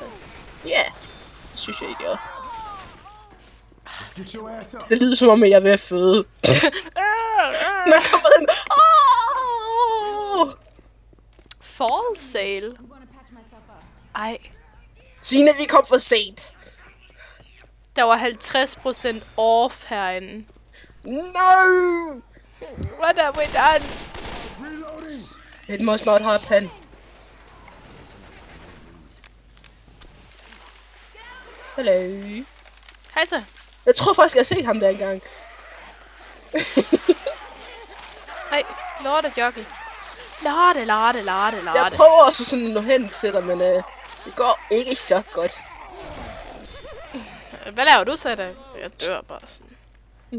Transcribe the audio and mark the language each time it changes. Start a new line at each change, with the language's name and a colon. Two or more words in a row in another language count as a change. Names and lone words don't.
Danish: Ja, det synes jeg ikke, jeg. Det lyder som om, jeg er ved at føde. Der kommer den.
English: Fall sale.
Danish: Ej. Signe, vi kom for sent. Der var 50% off herinde.
English: No! What have we done? It must not happen. Hello.
Danish: Hej så. Jeg tror faktisk, jeg har set ham der engang. Hej, lorte jockey. Lorte. Jeg prøver også sådan at nå hen til dig, men det går ikke så godt. Hvad laver du så da? Jeg dør bare sådan.